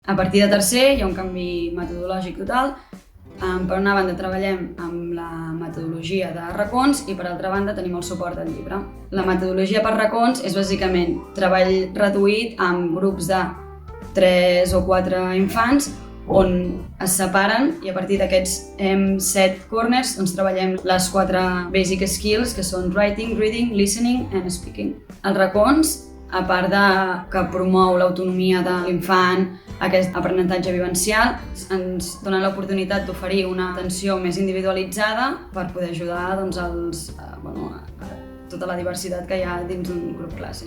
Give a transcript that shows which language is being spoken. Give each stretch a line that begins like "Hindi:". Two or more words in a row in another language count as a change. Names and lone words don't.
Catalan: A partir de tercer hi ha un canvi metodològic total. Per una banda treballem amb la metodologia de racons i per altra banda tenim el suport del llibre. La metodologia per racons és bàsicament treball reduït amb grups de 3 o 4 infants on es separen i a partir d'aquests 7 corners treballem les 4
English: basic skills
Catalan: que són
English: writing, reading, listening and speaking.
Catalan: Els racons, a part de que promou l'autonomia de l'infant, aquest aprenentatge vivencial, ens dona l'oportunitat d'oferir una atenció més individualitzada per poder ajudar a tota la diversitat que hi ha dins d'un grup classe.